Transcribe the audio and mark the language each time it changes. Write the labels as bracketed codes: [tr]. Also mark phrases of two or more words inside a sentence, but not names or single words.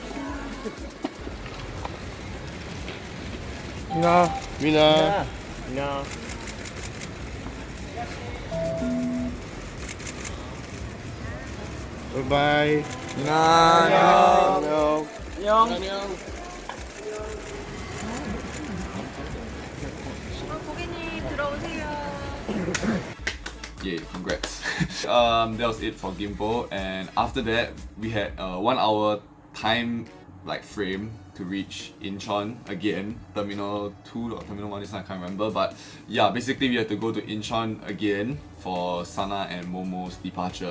[en] Mina. Bye bye. Mina [ko] 안녕. 고객님 들어오세요. [en] Yeah, congrats. That was it for Gimpo, and after that we had a 1 hour time like frame to reach Incheon again, Terminal 2 or Terminal 1, this one I can't remember, but yeah, basically we had to go to Incheon again for Sana and Momo's departure.